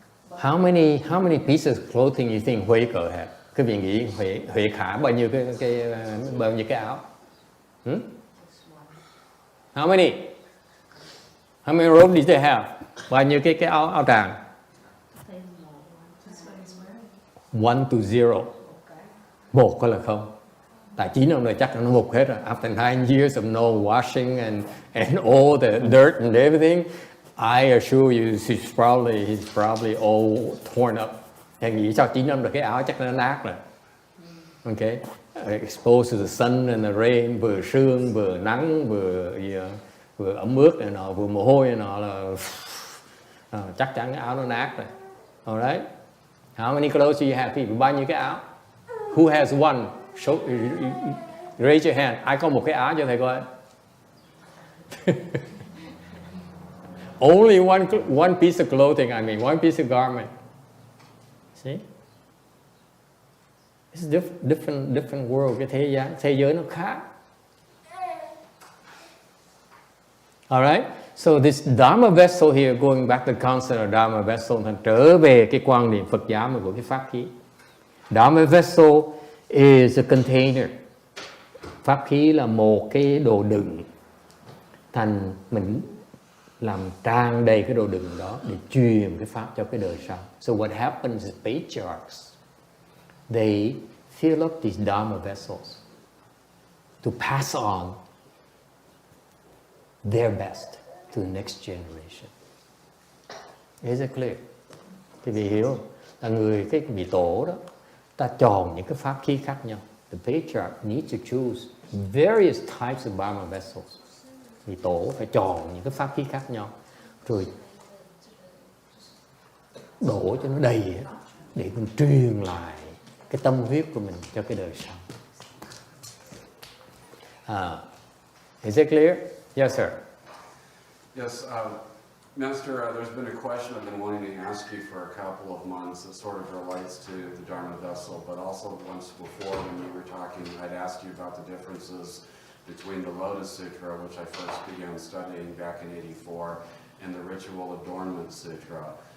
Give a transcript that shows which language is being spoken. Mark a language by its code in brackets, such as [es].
[en] How many pieces of clothing you think Huệ Cờ had? [vi] Quý vị nghĩ Huệ Khả bao nhiêu cái áo? [en] How many robes did they have? [vi] Bao nhiêu cái áo tràng? [en] 1 to 0. [vi] Một có là không. Tại 9 năm rồi chắc nó mục hết rồi. [en] After 9 years of no washing and all the dirt and everything, I assure you he's probably all torn up. [vi] Thầy nghĩ sau 9 năm rồi cái áo chắc nó nát rồi. Okay? [en] Exposed to the sun and the rain, [vi] vừa sương, vừa nắng, vừa ẩm ướt này nọ, vừa mồ hôi này nọ là chắc chắn cái áo nó nát rồi. [en] Alright? How many clothes do you have? People, [vi] bao nhiêu cái áo? [en] Who has one? Show, raise your hand. [vi] Ai có một cái áo cho thầy coi. [en] Only one piece of clothing, one piece of garment. See? It's different world. [vi] Cái thế giới nó khác. [en] Alright? So this Dharma vessel here, going back to the concept of Dharma vessel, [vi] trở về cái quan niệm Phật giáo của cái pháp khí. [en] Dharma vessel is a container. [vi] Pháp khí là một cái đồ đựng. Thành mình làm tràn đầy cái đồ đựng đó để truyền cái pháp cho cái đời sau. [en] So what happens is patriarchs, they fill up these Dharma vessels to pass on their best to the next generation. Is it clear? [vi] Thì vì hiểu là cái vị tổ đó, ta chọn những cái pháp khí khác nhau. [en] The patriarch needs to choose various types of Dharma vessels. [vi] Vị tổ phải chọn những cái pháp khí khác nhau, rồi đổ cho nó đầy hết, để mình truyền lại cái tâm huyết của mình cho cái đời sau. [en] Is it clear? Yes, sir. Yes, Master, there's been a question I've been wanting to ask you for a couple of months that sort of relates to the Dharma vessel, but also once before when you were talking, I'd asked you about the differences between the Lotus Sutra, which I first began studying back in '84, and the Ritual Adornment Sutra.